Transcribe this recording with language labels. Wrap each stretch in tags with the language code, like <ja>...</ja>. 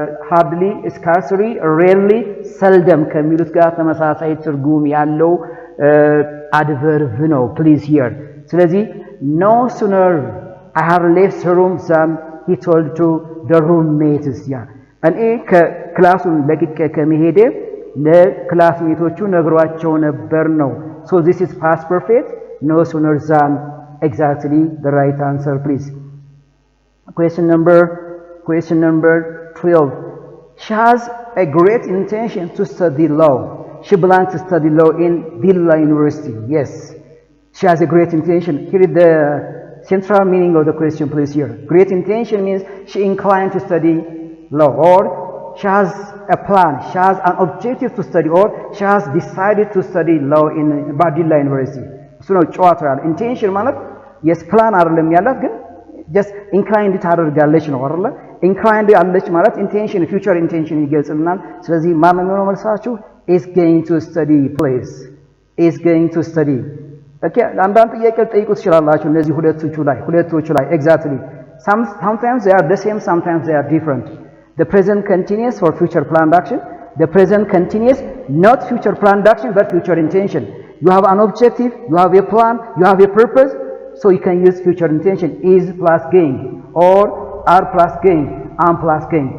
<en>hardly, scarcely, rarely, seldom ከሚሉት ጋር ተመሳሳይ ትርጉም ያለው adverb ነው please here። ስለዚህ no sooner I have left the room than he told to the roommates.</en> <am>ያ እኔ ከክላሱን ለቅቄ ከመሄዴ ለክላስሜቶቹ ነግሯቸው ነበር ነው።</am> <en>so this is past perfect, no sooner than. Exactly the right answer, please. Question number 12. She has a great intention to study law. She plans to study law in Villa University. Yes, she has a great intention. Here is the central meaning of the question, please. Here, great intention means she inclined to study law, or she has a plan, she has an objective to study, or she has decided to study law in Badilla University.</en> <am>So ነው ጨዋታ ያለ ኢንቴንሽን ማለት የስ ፕላን አይደለም ያላት፣ ግን ጀስት ኢንክላይንድ ታደርጋለች ነው አይደለ? ኢንክላይንድ ያለች ማለት ኢንቴንሽን ፊውቸር ኢንቴንሽን ይገልጽልናል። ስለዚህ ማን ነው መልሳችሁ?</am> <en>is going to study, please. is going to study.</en> <am>ኦኬ አንዳንድ ጥያቄ ጠይቁ ትችላላችሁ እነዚህ ሁለቶቹ ላይ exactly.</am> <en>Sometimes they are the same, sometimes they are different. The present continuous for future planned action, the present continuous not future planned action but future intention. You have an objective, you have a plan, you have a purpose, so you can use future intention. Is plus going, or are plus going, am plus going.</en>